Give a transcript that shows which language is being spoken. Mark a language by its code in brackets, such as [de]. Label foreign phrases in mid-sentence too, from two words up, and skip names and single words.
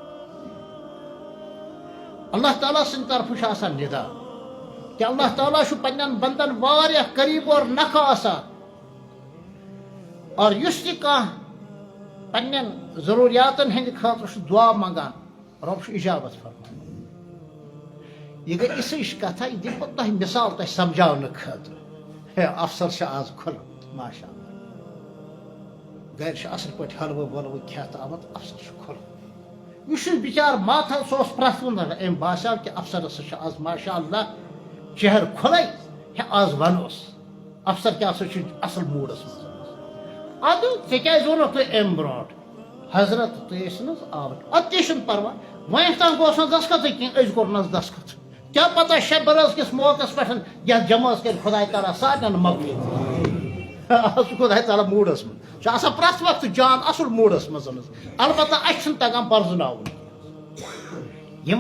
[ks] اللہ تعالیٰ سٕنٛدِ طرفہٕ چھُ آسان نِدا کہ اللہ تعالیٰ چھُ پننٮ۪ن بندن واریاہ قریٖب اور نکھٕ آسان اور یُس تہِ کانٛہہ پننٮ۪ن ضروٗریاتن ہٕنٛدِ خٲطرٕ چھُ دعا منگان رۄب چھُ اِجابت فرماوان یہِ گٔے یِژھٕچ کتھا یہِ دِمہٕ بہٕ تۄہہِ مِثال تۄہہِ سمجھاونہٕ خٲطرٕ افسر چھُ آز کھُلومُت [ar] ماشاء اللہ [ks] گرِ چھُ اصل پٲٹھۍ حلوٕ ولوٕ کھٮ۪تھ آمُت افسر چھُ کھُلومُت یُس یہِ بِچار ماتھل سُہ اوس پرٛٮ۪تھ کُنہِ أمۍ باسیو کہِ افسرس چھُ آز [ar] ماشاء اللہ [ks] چہر کھُلے ہے آز ونوس افسر کیٛاہ سا چھُ اصل موٗڈس منٛز ادٕ ژےٚ کیٛازِ ووٚنُکھ تُہۍ امہِ برونٛٹھ حضرت تُہۍ ٲسِو نہ حظ آوٕرۍ اَدٕ تہِ چھُنہٕ پرواے وۄنۍ تام گوٚژھ نہٕ دستخطٕے کینٛہہ أسۍ کوٚرنس دستخط کیٛاہ پتہ شب برٲژ کِس موقعس پٮ۪ٹھ یتھ جمٲژ کرِ خۄداے تعالیٰ سارنٮ۪ن مغفرت آز چھُ خۄداے تعالیٰ موٗڈس منٛز چھُ آسان پرٛٮ۪تھ وقتہٕ جان اصل موٗڈس منٛز البتہ اسہِ چھُنہٕ تگان پرزٕناوُن ییٚمہِ